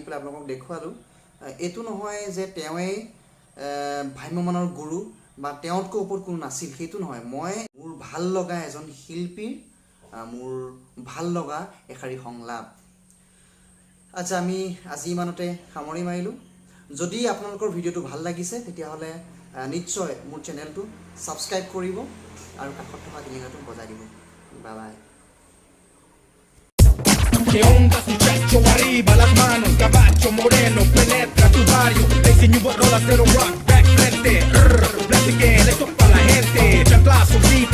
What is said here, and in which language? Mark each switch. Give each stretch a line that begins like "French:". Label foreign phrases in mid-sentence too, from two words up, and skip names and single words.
Assamese: পেলাই আপোনালোকক দেখুৱালোঁ এইটো নহয় যে তেওঁৱেই ভ্ৰাম্যমানৰ গুৰু বা তেওঁতকৈ ওপৰত কোনো নাছিল সেইটো নহয় মই মোৰ ভাল লগা এজন শিল্পীৰ মোৰ ভাল লগা এষাৰি সংলাপ আচ্ছা আমি আজি ইমানতে সামৰি মাৰিলোঁ যদি আপোনালোকৰ ভিডিঅ'টো ভাল লাগিছে তেতিয়াহ'লে নিশ্চয় মোৰ চেনেলটো ছাবস্ক্ৰাইব কৰিব আৰু কাষত থকা টিলিঙাটো বজাই দিব
English: bye bye
Spanish: ¿Qué onda muchacho? Arriba las manos, caballo moreno, penetra tu barrio. Le enseño a rolas de rock, back frente.
English: Black again,
Spanish: esto es para la gente. Chanclazo,